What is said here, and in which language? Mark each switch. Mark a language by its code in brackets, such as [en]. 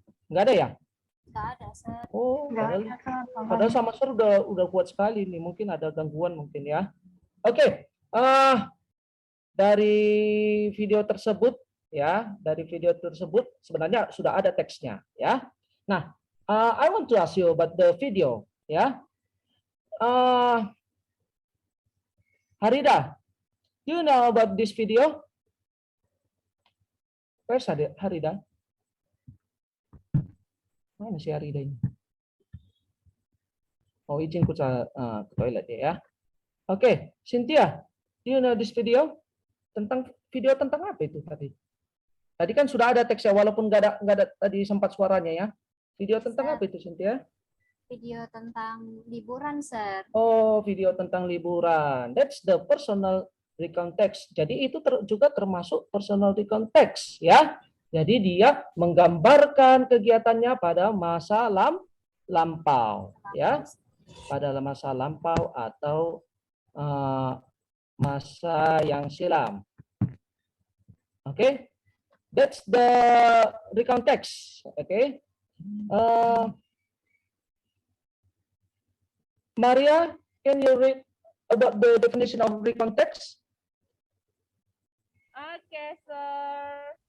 [id] Nggak ada ya? Nggak ada, Sir. Oh, Nggak padahal, ada, Sir. padahal sama Sir udah kuat sekali nih. Mungkin ada gangguan mungkin ya. Oke, dari video tersebut ya, dari video tersebut sebenarnya sudah ada teksnya ya. [en] Nah, I want to ask you about the video ya. Harida, do you know about this video? Where's Harida? [id] Mana si Harida ini? Oh, izin ke toilet ya. Oke, Cynthia, [en] do you know this video? [id] Video tentang apa itu tadi? Tadi kan sudah ada teksnya walaupun nggak ada tadi sempat suaranya ya. Video tentang apa itu, Cynthia? Video tentang liburan, Sir. Oh, video tentang liburan. [en] That's the personal recount text. [id] Jadi itu juga termasuk personal recount text ya. Jadi dia menggambarkan kegiatannya pada masa lampau ya. pada masa lampau atau masa yang silam. [en] Oke, that's the recount text. Oke, Maria, can you read about the definition of recount text? Oke, sir.